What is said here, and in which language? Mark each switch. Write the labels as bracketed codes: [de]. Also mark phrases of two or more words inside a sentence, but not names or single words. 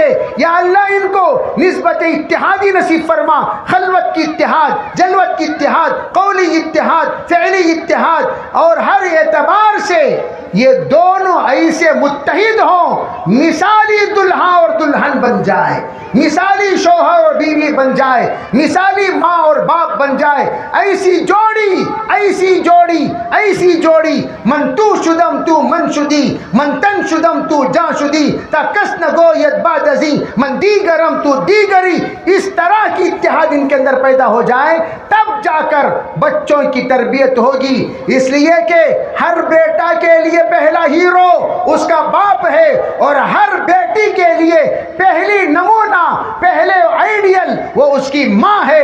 [ur] یا اللہ ان کو نسبت اتحادی نصیب فرما، خلوت کی اتحاد، جلوت کی اتحاد، قولی اتحاد، فعلی اتحاد، اور ہر اعتبار پیار سے یہ دونوں ایسے متحد ہوں، مثالی دلہا اور دلہن بن جائے، مثالی شوہر اور بیوی بن جائے، مثالی ماں اور باپ بن جائے، ایسی جوڑی، ایسی جوڑی، ایسی جوڑی، [fa] من تو شدم تو من شدی، من تن شدم تو جان شدی، تا کس نہ گوید بعد ازیں من دیگرم تو دیگری، [ur] اس طرح کی اتحاد ان کے اندر پیدا ہو جائے تب جا کر بچوں کی تربیت ہوگی۔ اس لیے کہ ہر بیٹا کے لیے پہلا ہیرو اس کا باپ ہے، اور ہر بیٹی کے لیے پہلی نمونہ، پہلے آئیڈیل وہ اس کی ماں ہے۔